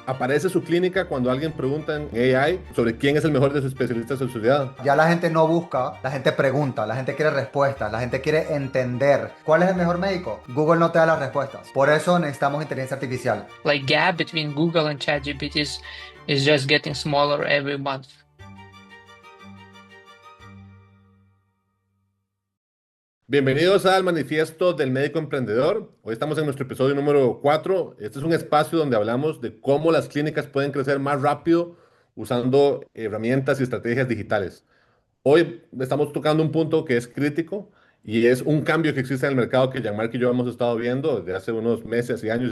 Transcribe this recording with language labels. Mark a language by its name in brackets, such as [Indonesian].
[Spanish] Aparece su clínica cuando alguien pregunta en AI sobre quién es el mejor de sus especialistas en su ciudad. Ya la gente no busca, la gente pregunta, la gente quiere respuestas, la gente quiere entender cuál es el mejor médico. Google no te da las respuestas. Por eso necesitamos inteligencia artificial. [English] Like gap between Google and ChatGPT is just getting smaller every month. [Spanish] Bienvenidos al Manifiesto del Médico Emprendedor. Hoy estamos en nuestro episodio número 4. Este es un espacio donde hablamos de cómo las clínicas pueden crecer más rápido usando herramientas y estrategias digitales. Hoy estamos tocando un punto que es crítico y es un cambio que existe en el mercado que Jean-Marc y yo hemos estado viendo desde hace unos meses y años.